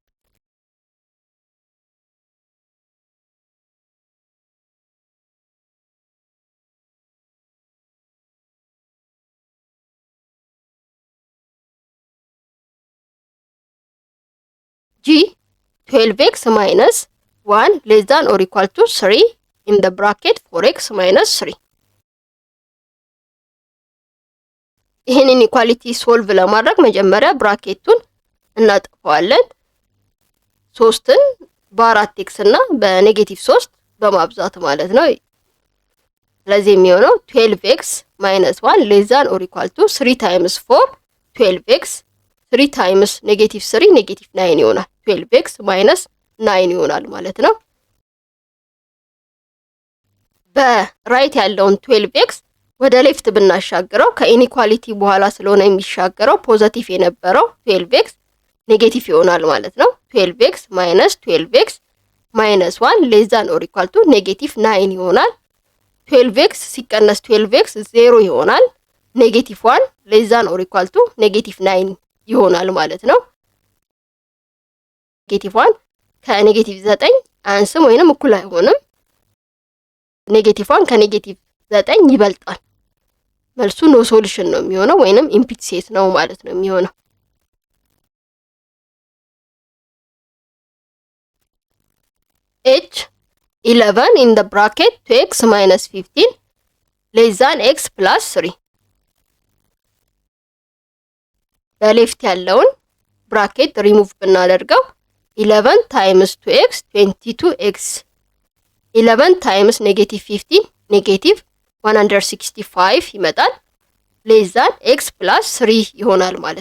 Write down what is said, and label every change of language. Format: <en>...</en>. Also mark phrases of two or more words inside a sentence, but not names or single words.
<en>ጂ 12x minus 1 less than or equal to 3 in the bracket 4x minus 3</en> <am>ይሄን ኢኒኳሊቲ ሶልቭ ለማድረግ መጀመሪያ ብራኬቱን እናጠፋዋለን። 3ን በ4x እና በኔጌቲቭ 3 በማብዛት ማለት ነው። ስለዚህ የሚሆነው</am> <en>12x minus 1 less than or equal to 3 times 4 12x 3 times</en> <am>ኔጌቲቭ 3 ኔጌቲቭ 9 ይሆናል።</am> <en>12x minus 9</en> <am>ይሆናል ማለት ነው። በራይት ያለውን 12x ወደ ሌፍት ብናሻግረው ከኢኒኳሊቲ በኋላ ስለሆነ የሚሻገረው ፖዚቲቭ የነበረው 12x ኔጌቲቭ ይሆናል ማለት ነው።</am> <en>12x minus 12x minus 1 less than or equal to</en> <am>ኔጌቲቭ 9 ይሆናል። 12x ሲቀነስ 12x 0 ይሆናል። ኔጌቲቭ 1</am> <en>less than or equal to</en> <am>ኔጌቲቭ 9 ይሆናል ማለት ነው። ኔጌቲቭ 1 ከኔጌቲቭ 9 አንስም ወይንም እኩል አይሆንም። ኔጌቲቭ 1 ከኔጌቲቭ 9 ይበልጣል። መልሱ</am> <en>no solution</en> <am>ነው የሚሆነው ወይንም</am> <en>empty set</en> <am>ነው ማለት ነው የሚሆነው።</am> <en>h 11 in the bracket 2x minus 15 less than x plus 3</en> <am>በሌፍት ያለውን ብራኬት ሪሙቭ ብናደርገው</am> <en>11 times 2x 22x 11 times ኔጌቲቭ 15 ኔጌቲቭ 165 ይመጣል። less than x plus 3</en> <am>ይሆናል ማለት</am>